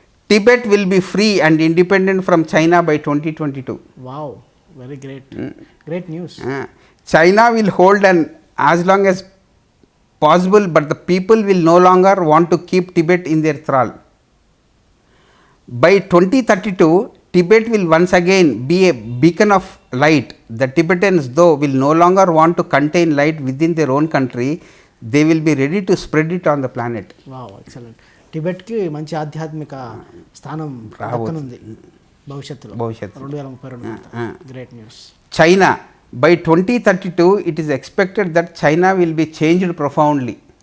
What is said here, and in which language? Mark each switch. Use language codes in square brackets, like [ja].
[en] Tibet will be free and independent from China by 2022. Wow, very great news. China will hold and as long as possible, but the people will no longer want to keep Tibet in their thrall. By 2032, Tibet will once again be a beacon of light. The Tibetans, though, will no longer want to contain light within their own country. They will be ready to spread it on the planet. Wow, excellent. [te] టిబెట్కి మంచి ఆధ్యాత్మిక స్థానం రాబోతుంది భవిష్యత్తులో 2032. [en] Great news. China, by 2032 it is expected that China will be changed profoundly.